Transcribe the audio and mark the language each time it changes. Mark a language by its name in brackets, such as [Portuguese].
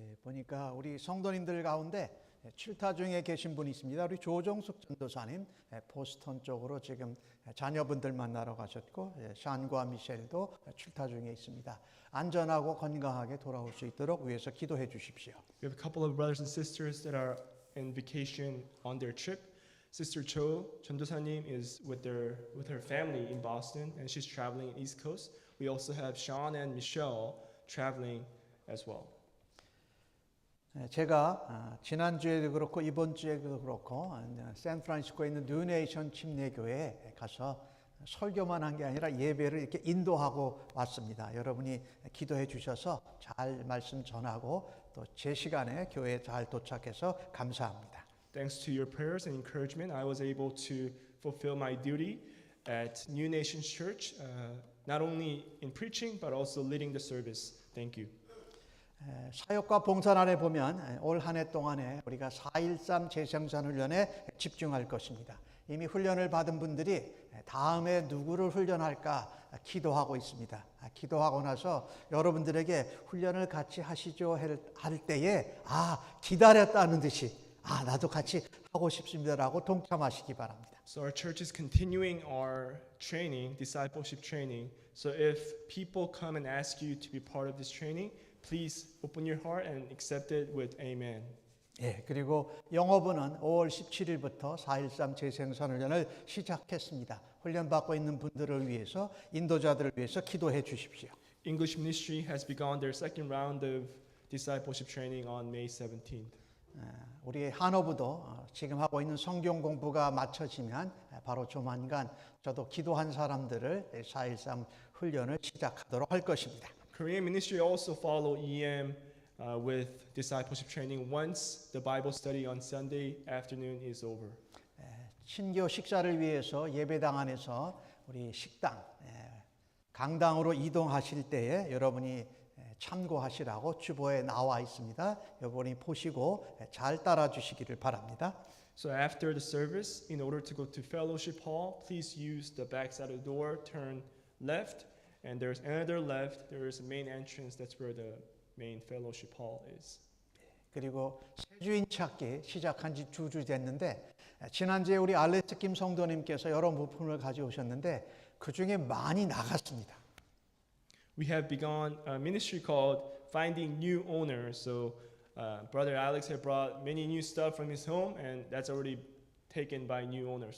[Korean] 보니까 우리 성도님들 가운데 7타 중에 계신 분이 있습니다. 우리 조정숙 전도사님 보스턴 쪽으로 지금 자녀분들 만나러 가셨고, 샨과 미셸도 7타 중에 있습니다. 안전하고 건강하게 돌아올 수 있도록 위해서 기도해 주십시오. [English] We have a couple of brothers and sisters that are in vacation on their trip. Sister Cho 전도사님 is with her family in Boston, and she's traveling East Coast. We also have Sean and Michelle traveling as well. [Korean] 제가 지난주에도 그렇고 이번 주에도 그렇고 샌프란시스코에 있는 뉴네이션 침례교회에 가서 설교만 한 게 아니라 예배를 이렇게 인도하고 왔습니다. 여러분이 기도해 주셔서 잘 말씀 전하고 또 제 시간에 교회에 잘 도착해서 감사합니다. [English] Thanks to your prayers and encouragement, I was able to fulfill my duty at New Nations Church, not only in preaching but also leading the service. Thank you. [Korean] 사역과 봉사날에 보면 올 한 해 동안에 우리가 4.13 재생산 훈련에 집중할 것입니다. 이미 훈련을 받은 분들이 다음에 누구를 훈련할까 기도하고 있습니다. 기도하고 나서 여러분들에게 훈련을 같이 하시죠 할 때에 기다렸다는 듯이 나도 같이 하고 싶습니다라고 동참하시기 바랍니다. [English] So our church is continuing our training, discipleship training. So if people come and ask you to be part of this training, please open your heart and accept it with amen. [Korean] 그리고 영어부는 5월 17일부터 4.13 재생산훈련을 시작했습니다. 훈련받고 있는 분들을 위해서, 인도자들을 위해서 기도해 주십시오. [English] English ministry has begun their second round of discipleship training on May 17th. [Korean] 우리 한어부도 지금 하고 있는 성경 공부가 마쳐지면 바로 조만간 저도 기도한 사람들을 4.13 훈련을 시작하도록 할 것입니다. [English] Korean ministry also follow EM with discipleship training once the Bible study on Sunday afternoon is over. [Korean] 신교 식사를 위해서 예배당 안에서 우리 식당, 강당으로 이동하실 때에 여러분이 참고하시라고 주보에 나와 있습니다. 여러분이 보시고 잘 따라 주시기를 바랍니다. [English] So after the service, in order to go to fellowship hall, please use the back side of the door, turn left, and there's another left. There is a main entrance. That's where the main fellowship hall is. [Korean] 그리고 새주인 찾기 시작한 지 2주 됐는데 지난주에 우리 알레스 김 성도님께서 여러 물품을 가져오셨는데 그 중에 많이 나갔습니다. [English] We have begun a ministry called Finding New Owners. So Brother Alex had brought many new stuff from his home, and that's already taken by new owners.